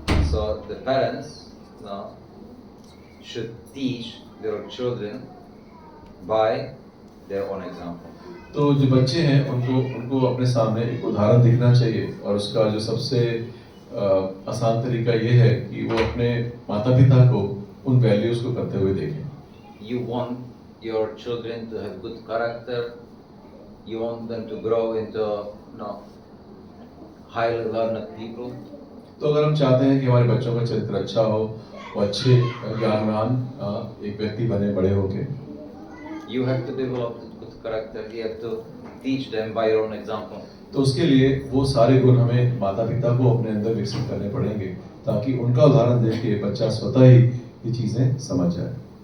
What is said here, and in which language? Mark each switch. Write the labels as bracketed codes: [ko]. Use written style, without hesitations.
[en] So the parents should teach their children by their own example. [hi] तो जो बच्चे हैं उनको अपने सामने एक उदाहरण दिखना चाहिए और उसका जो सबसे आसान तरीका ये है कि वो अपने माता पिता को उन वैल्यूज को करते हुए देखें. [en] You want your children to have good character. You want them to grow into highly learned people. [hi] तो अगर हम चाहते हैं कि हमारे बच्चों का चरित्र अच्छा हो, वो अच्छे ज्ञानवान एक व्यक्ति बने बड़े होके, [en] You have to develop good character. You have to teach them by your own example. [hi] तो उसके लिए वो सारे गुण हमें माता पिता को अपने अंदर विकसित करने पड़ेंगे ताकि उनका उदाहरण देख के बच्चा स्वतः ही ये चीजें समझ जाए.